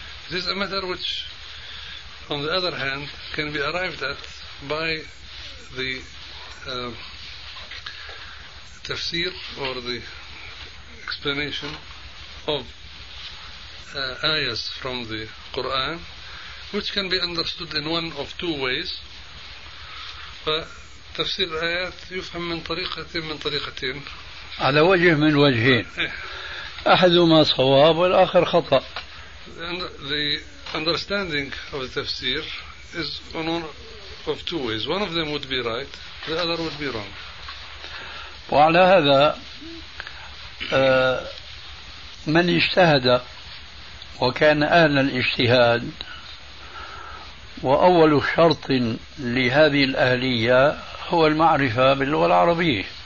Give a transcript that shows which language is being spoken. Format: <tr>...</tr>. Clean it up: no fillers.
<en>It is a matter which on the other hand can be arrived at by the tafsir or the explanation of ayahs from the Quran which can be understood in one of two ways</en> <ar>فتفسير الآيات يفهم من طريقتين</ar> <en>من طريقتين</en> <ar>على وجه من وجهين أحدهما صواب والآخر خطأ</ar> <en>the understanding of the tafsir is on one of two ways one of them would be right the other would be wrong</en> <ar>وعلى هذا من اجتهد وكان أهل الاجتهاد وأول شرط لهذه الأهلية هو المعرفة باللغة العربية</ar>